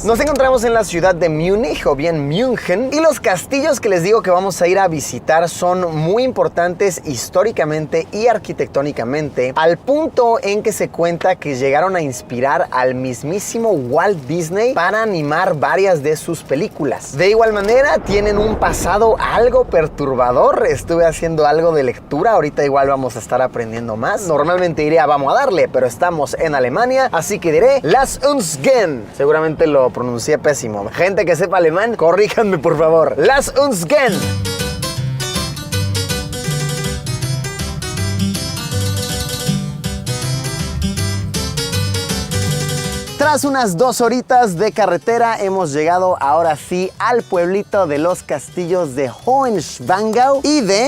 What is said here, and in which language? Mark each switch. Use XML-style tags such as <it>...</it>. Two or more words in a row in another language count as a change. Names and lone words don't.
<es>Nos encontramos en la ciudad de Múnich o bien München y los castillos que les digo que vamos a ir a visitar son muy importantes históricamente y arquitectónicamente, al punto en que se cuenta que llegaron a inspirar al mismísimo Walt Disney para animar varias de sus películas. De igual manera tienen un pasado algo perturbador. Estuve haciendo algo de lectura, ahorita igual vamos a estar aprendiendo más. Normalmente diría vamos a darle, pero estamos en Alemania, así que diré</es> <de>Lass uns gehen.</de> <es>Seguramente lo pronuncié pésimo. Gente que sepa alemán, corríjanme por favor.</es> <de>Lass uns gehen.</de> <es>Tras unas 2 horitas de carretera hemos llegado ahora sí al pueblito de los castillos de Hohenschwangau y de...</es>